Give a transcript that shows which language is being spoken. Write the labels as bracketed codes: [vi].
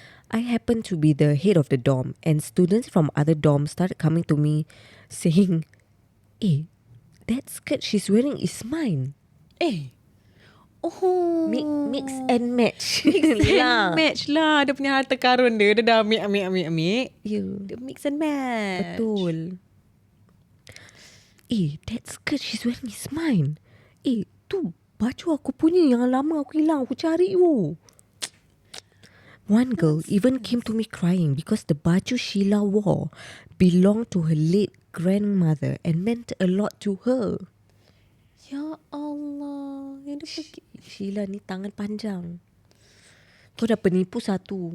[en] I happened to be the head of the dorm, and students from other dorms started coming to me saying, "Hey, that skirt she's wearing is mine." Oh. Mix and match. [ms] Match lah. Dia punya harta karun dia. Dia dah ambil. Yeah. Dia [en] mix and match. [ms] Betul. [en] That skirt she's wearing is mine. [ms] Tu baju aku punya yang lama aku hilang. Aku cari you. [en] One girl even came to me crying because the baju Sheila wore belonged to her late grandmother and meant a lot to her. [ms] Ya Allah. Yang dia pergi. Sheila ni tangan panjang. Kau dah penipu satu.